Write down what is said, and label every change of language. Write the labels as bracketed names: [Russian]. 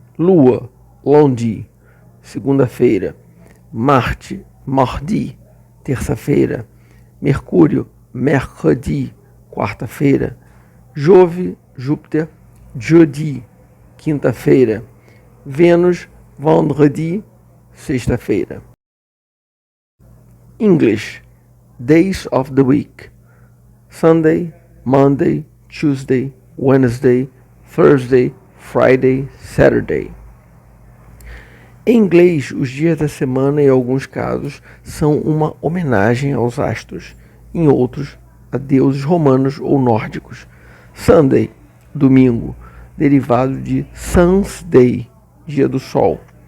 [Portuguese] Lua, lundi, segunda-feira. Marte, mardi, terça-feira. Mercúrio, mercredi, quarta-feira. Jove, Júpiter, jeudi, quinta-feira. Vênus, vendredi, sexta-feira. [English] English. Days of the week: Sunday, Monday, Tuesday, Wednesday, Thursday, Friday, Saturday. [Portuguese] Em inglês, os dias da semana, em alguns casos, são uma homenagem aos astros, em outros, a deuses romanos ou nórdicos. Sunday, domingo, derivado de [English] Sun's Day, [Portuguese] dia do sol.